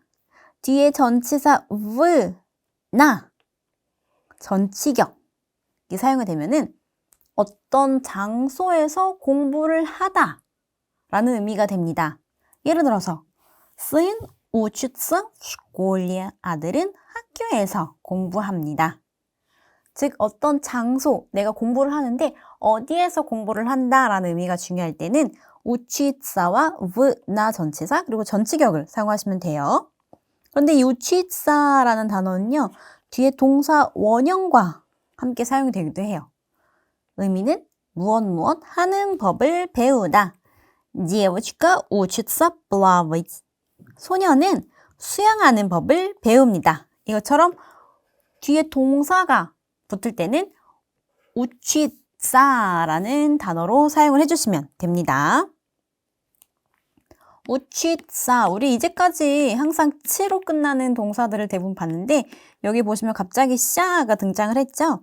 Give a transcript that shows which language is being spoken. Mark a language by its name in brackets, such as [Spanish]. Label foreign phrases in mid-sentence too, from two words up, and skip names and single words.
[Korean] 뒤에 전치사 в, 나 전치격이 사용이 되면은 어떤 장소에서 공부를 하다 라는 의미가 됩니다. 예를 들어서 [Russian] сын учится в школе. [Korean] 아들은 학교에서 공부합니다. 즉 어떤 장소, 내가 공부를 하는데 어디에서 공부를 한다라는 의미가 중요할 때는 우치사와 v나 전치사 그리고 전치격을 사용하시면 돼요. 그런데 이 우치사라는 단어는요. 뒤에 동사 원형과 함께 사용이 되기도 해요. 의미는 무엇 하는 법을 배우다. [Russian] Девочка учится плавать. [Korean] 소녀는 수영하는 법을 배웁니다. 이것처럼 뒤에 동사가 붙을 때는 우치사라는 단어로 사용을 해주시면 됩니다. 우치사, 우리 이제까지 항상 치로 끝나는 동사들을 대부분 봤는데 여기 보시면 갑자기 샤가 등장을 했죠.